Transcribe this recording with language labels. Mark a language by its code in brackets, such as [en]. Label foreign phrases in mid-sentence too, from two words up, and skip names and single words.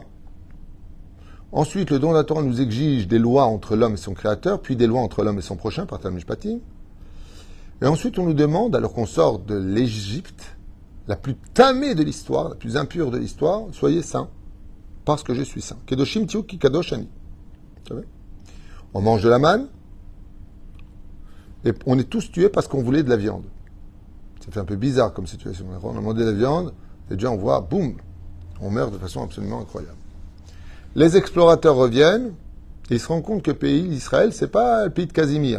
[fr] Ensuite, le don de la Torah nous exige des lois entre l'homme et son créateur, puis des lois entre l'homme et son prochain, par Talmud Mishpatim. Et ensuite, on nous demande, alors qu'on sort de l'Égypte, la plus tamée de l'histoire, la plus impure de l'histoire, soyez saints, parce que je suis saint. [he] קדושים תהיו כי קדוש אני. [fr] Vous savez? On mange de la manne, et on est tous tués parce qu'on voulait de la viande. Ça fait un peu bizarre comme situation. On a demandé de la viande, et déjà on voit, boum, on meurt de façon absolument incroyable. Les explorateurs reviennent, et ils se rendent compte que le pays d'Israël, c'est pas le pays de Casimir.